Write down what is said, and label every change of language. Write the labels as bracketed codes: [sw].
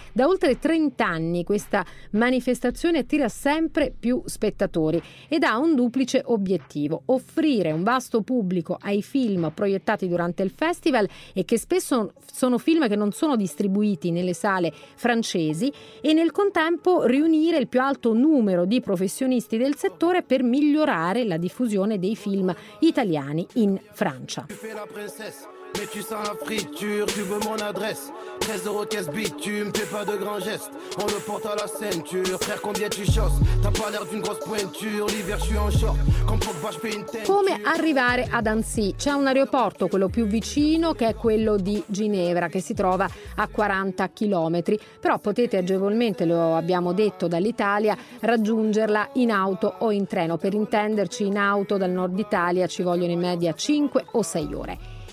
[it] Da oltre 30 anni questa manifestazione attira sempre più spettatori ed ha un duplice obiettivo: offrire un vasto pubblico ai film proiettati durante il festival e che spesso sono film che non sono distribuiti nelle sale francesi, e nel contempo riunire il più alto numero di professionisti del settore per migliorare la diffusione dei film italiani in Francia. [fr] Mais tu sens la friture, tu veux mon adresse. 13 euros caisse bitume, fais pas de grands gestes. On le porte à la ceinture, frère combien tu chausses. T'as pas l'air d'une grosse pointure, l'hiver je suis en short. Comme pour pas, je fais une tête. [it] Come arrivare ad Annecy? C'è un aeroporto, quello più vicino, che è quello di Ginevra, che si trova a 40 km. Però potete agevolmente, lo abbiamo detto, dall'Italia raggiungerla in auto o in treno. Per intenderci, in auto dal nord Italia ci vogliono in media 5 o 6 ore.